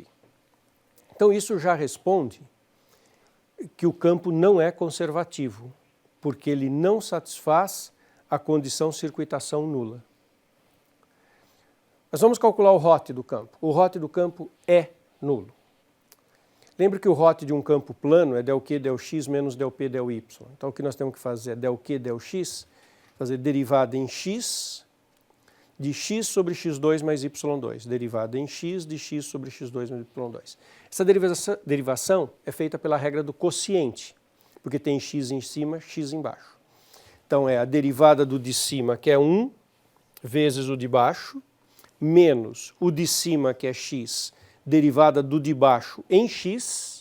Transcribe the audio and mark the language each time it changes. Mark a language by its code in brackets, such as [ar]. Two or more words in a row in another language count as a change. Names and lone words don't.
[pt] Então isso já responde que o campo não é conservativo, porque ele não satisfaz a condição circuitação nula. Nós vamos calcular o hot do campo. O hot do campo é nulo. Lembre que o hot de um campo plano é del Q del x menos del P del y. Então o que nós temos que fazer é del Q del x, fazer derivada em x de x sobre x2 mais y2. Derivada em x de x sobre x2 mais y2. Essa derivação é feita pela regra do quociente, porque tem x em cima, x embaixo. Então é a derivada do de cima, que é 1, vezes o de baixo, menos o de cima, que é x, derivada do de baixo em x.